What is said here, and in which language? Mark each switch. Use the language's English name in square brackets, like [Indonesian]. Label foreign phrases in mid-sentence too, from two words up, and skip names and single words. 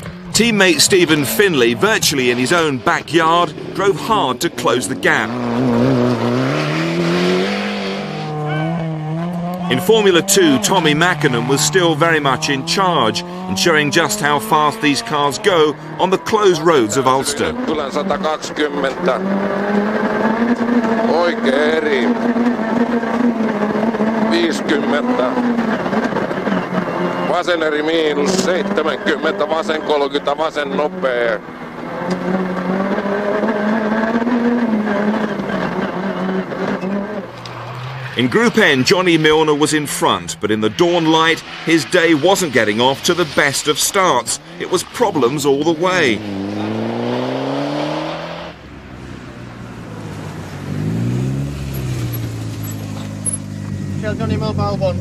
[English] Teammate Stephen Finlay, virtually in his own backyard, drove hard to close the gap. In Formula 2, Tommy Mackinnon was still very much in charge, ensuring just how fast these cars go on the closed roads of Ulster. [Finnish] Tulen 120. Oikein eri. 50. Vasen eri miinus 70, vasen 30, vasen nopea. [English] In Group N, Johnny Milner was in front, but in the dawn light, his day wasn't getting off to the best of starts. It was problems all the way. Johnny Mobile 1.